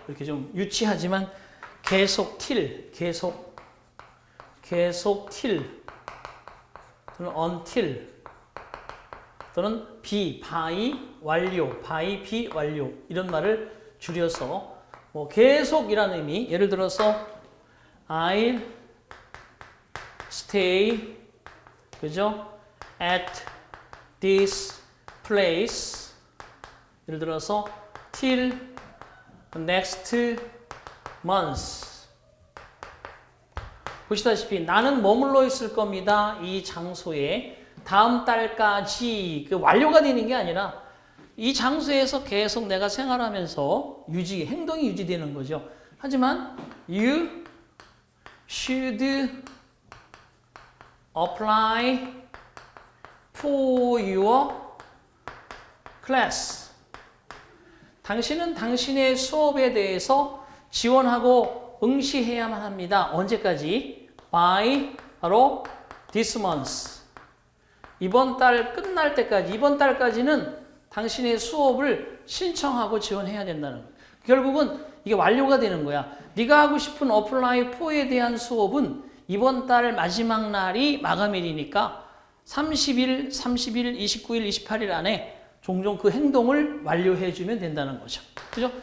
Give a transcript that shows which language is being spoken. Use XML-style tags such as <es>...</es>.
<ko>이렇게 좀 유치하지만 계속 till, 계속 till 또는 until 또는 by, 완료, by, be, 완료 이런 말을 줄여서 뭐 계속이라는 의미, 예를 들어서</ko> <en>I'll stay,</en> <ko>그죠?</ko> <en>at this place,</en> <ko>예를 들어서</ko> <en>till next month.</en> <ko>보시다시피 나는 머물러 있을 겁니다. 이 장소에 다음 달까지, 그 완료가 되는 게 아니라 이 장소에서 계속 내가 생활하면서 행동이 유지되는 거죠.</ko> <en>하지만 you should apply for your class.</en> <ko>당신은 당신의 수업에 대해서 지원하고 응시해야만 합니다. 언제까지?</ko> <en>by 바로 this month.</en> <ko>이번 달 끝날 때까지, 이번 달까지는 당신의 수업을 신청하고 지원해야 된다는 거예요. 결국은 이게 완료가 되는 거야. 네가 하고 싶은 apply for에 대한 수업은 이번 달 마지막 날이 마감일이니까 30일, 29일, 28일 안에 종종 그 행동을 완료해주면 된다는 거죠. 그죠?</ko>